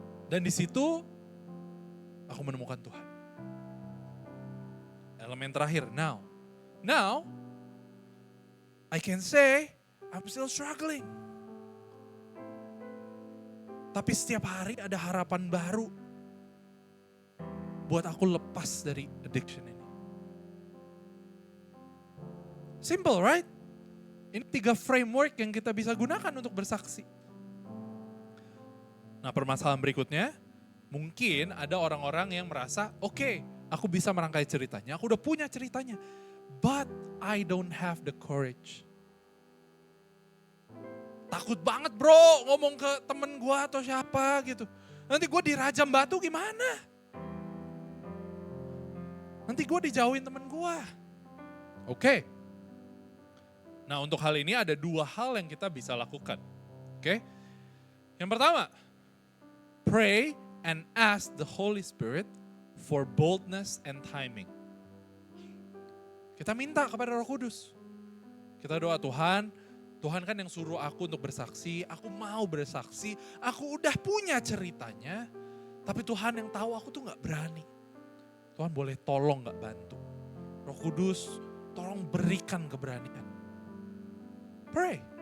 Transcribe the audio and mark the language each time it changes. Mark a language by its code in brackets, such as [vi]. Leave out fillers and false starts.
[id] Dan di situ aku menemukan Tuhan. Elemen terakhir, now. [en] Now, I can say I'm still struggling. [id] Tapi setiap hari ada harapan baru buat aku lepas dari addiction ini. [en] Simple, right? [id] Ini 3 framework yang kita bisa gunakan untuk bersaksi. Nah, permasalahan berikutnya, mungkin ada orang-orang yang merasa, oke, aku bisa merangkai ceritanya, aku udah punya ceritanya, [en] but I don't have the courage. [id] Takut banget bro ngomong ke temen gue atau siapa gitu. Nanti gue dirajam batu gimana? Nanti gue dijauhin temen gue. Oke, Nah, untuk hal ini ada 2 hal yang kita bisa lakukan. Oke? Yang pertama, [en] pray and ask the Holy Spirit for boldness and timing. [id] Kita minta kepada Roh Kudus. Kita doa, Tuhan kan yang suruh aku untuk bersaksi, aku mau bersaksi, aku udah punya ceritanya, tapi Tuhan yang tahu aku tuh gak berani. Tuhan boleh tolong gak bantu. Roh Kudus tolong berikan keberanian. Pray.